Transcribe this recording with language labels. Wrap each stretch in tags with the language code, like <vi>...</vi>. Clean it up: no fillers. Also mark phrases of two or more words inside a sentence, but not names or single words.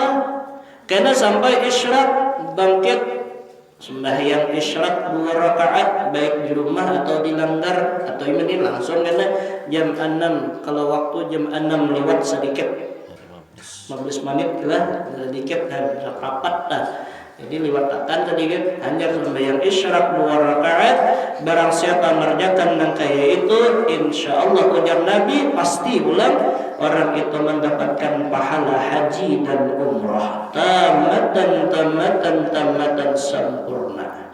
<bjn>Karena sampai isyraq bangkit sembahyang isyraq 2 rakaat baik di rumah atau di langgar atau ini langsung karena jam 6 kalau waktu jam 6 lewat sedikit 15 menit lah sedikit dan rapat dah. Jadi lewat akan sedikit hanya sembahyang isyraq 2 rakaat barang siapa mengerjakan yang kayak itu insyaallah ujar Nabi pasti ulang orang itu mendapatkan pahala haji dan umrah tamatan sempurna.</bjn>